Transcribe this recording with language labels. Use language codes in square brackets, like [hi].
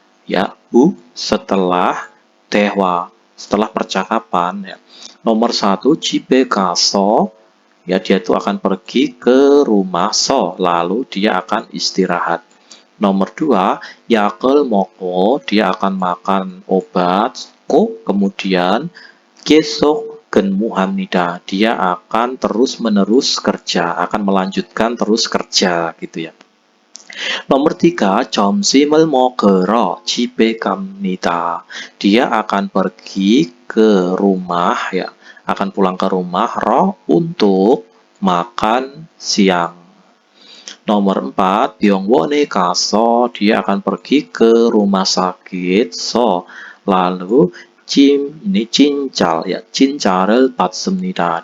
[id] Ya, setelah 대화, setelah percakapan ya. Nomor 1 [ko] 집에 가서 [id] ya dia itu akan pergi ke rumah lalu dia akan istirahat. Nomor 2 [ko] 약을 먹고 [id] dia akan makan obat. [ko] Kemudian 계속 근무합니다. [id] Dia akan terus-menerus kerja, akan melanjutkan terus kerja gitu ya. [ko] Nomor 3 점심을 먹으러 집에 갑니다. [id] Dia akan pergi ke rumah ya, akan pulang ke rumah untuk makan siang. Nomor 4 [ko] 병원에 가서 [id] dia akan pergi ke rumah sakit lalu ini 진찰 ya, [ko] 진찰을 받습니다.